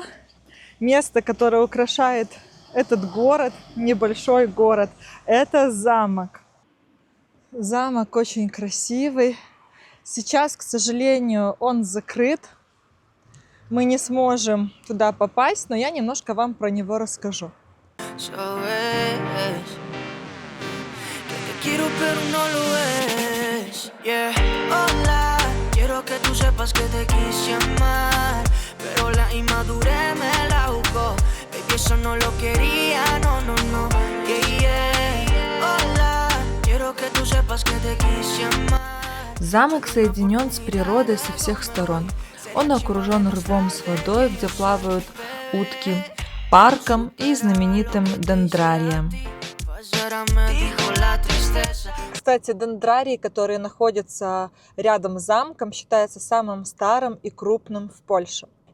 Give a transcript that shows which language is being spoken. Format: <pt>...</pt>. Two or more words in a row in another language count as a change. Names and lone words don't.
<ru>Место, которое украшает этот город, небольшой город, это замок. Замок очень красивый. Сейчас, к сожалению, он закрыт. Мы не сможем туда попасть, но я немножко вам про него расскажу.</ru> <es>Eso no lo quería, no, no, no,</es> <en>yeah, yeah.</en> <es>Hola, quiero que tú sepas que te quise amar.</es> <ru>Замок соединен с природой со всех сторон. Он окружен рвом с водой, где плавают утки, парком и знаменитым дендрарием. Кстати, дендрарий, который находится рядом с замком, считается самым старым и крупным в Польше.</ru>